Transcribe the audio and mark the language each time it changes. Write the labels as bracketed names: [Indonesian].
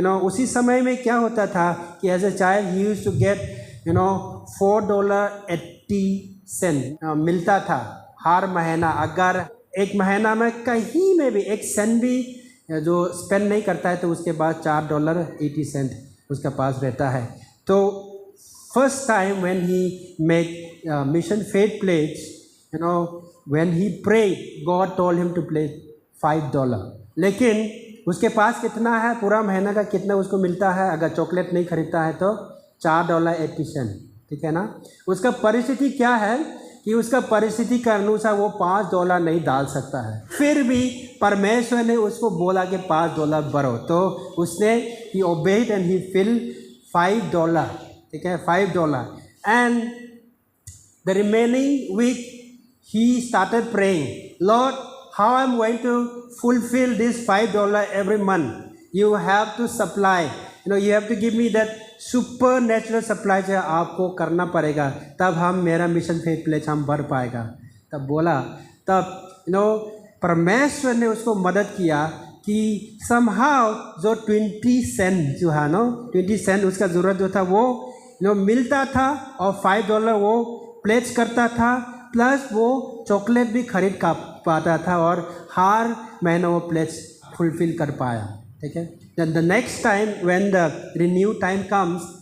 [Hindi] उसी समय में क्या होता था कि [English] as a child he used to get [Hindi] $4.80 मिलता था हर महीना. अगर एक महीना में कहीं में भी एक सेंट भी जो स्पेंड नहीं करता है, तो उसके बाद $4.80 उसका पास रहता है. [English] तो first time when he made mission faith pledge, when he prayed, God told him to pledge $5. [Hindi] लेकिन उसके पास कितना है, पूरा महीना का कितना उसको मिलता है? अगर चॉकलेट नहीं खरीदता है तो $4.80. ठीक है ना? उसका परिस्थिति क्या है कि उसका परिस्थिति के अनुसार वो $5 नहीं डाल सकता है. फिर भी परमेश्वर ने उसको बोला कि $5 भरो, तो उसने [English] he obeyed and he filled $5. [Hindi] ठीक है, $5. [English] And the remaining week he started praying, Lord, how I'm going to fulfill this $5 every month? You have to supply, you have to give me that supernatural supply [Hindi] जो आपको करना पड़ेगा, तब हम मेरा mission faith pledge हम भर पाएगा. तब बोला, तब परमेश्वर ने उसको मदद किया कि somehow जो 20 सेंट जो है 20 सेंट उसका ज़रूरत जो था वो मिलता था, और $5 वो प्लेज करता था, प्लस वो चॉकलेट भी खरीद का पाता था, और हर महीना वो प्लेज फुलफिल कर पाया. ठीक है? [English] Then the next time when the renew time comes,